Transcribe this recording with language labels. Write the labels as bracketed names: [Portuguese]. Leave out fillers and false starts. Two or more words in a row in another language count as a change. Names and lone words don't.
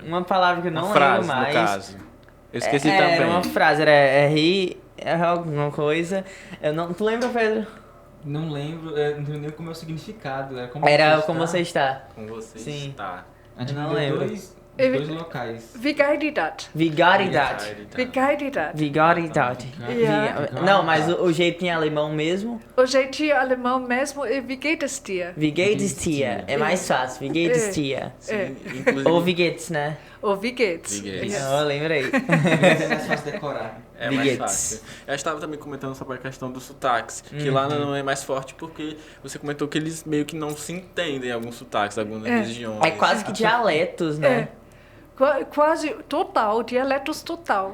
[Portuguese] Uma palavra que eu não Uma frase, lembro mais. no caso. Eu esqueci também. Era uma frase, era alguma coisa. Eu não. Tu lembra, Pedro? Não lembro, não lembro nem como é o significado. Era como você está. Com você Sim. está. A gente não deu lembro. dois locais. [German] Wie geil die dat? Wie geht das? Wie geil die dat? Wie geht das? Ja. [Portuguese] Não, mas o jeito em alemão mesmo. O jeitinho alemão mesmo é [German] wie geht es dir? Wie geht es dir? [Portuguese] É mais fácil. [German] Wie geht es dir? [Portuguese] Inclusive, Ou [German] wie geht's, [Portuguese] né? Ou [German] wie geht's? Wie geht's? [Portuguese] Eu lembrei. É mais fácil decorar. é [German] Wie [Portuguese] mais [German] geht's? [Portuguese] fácil. Eu estava também comentando sobre a questão dos sotaques, que lá não é mais forte porque você comentou que eles meio que não se entendem alguns sotaques, algumas regiões. É quase que dialetos, né? Quase total, dialetos total.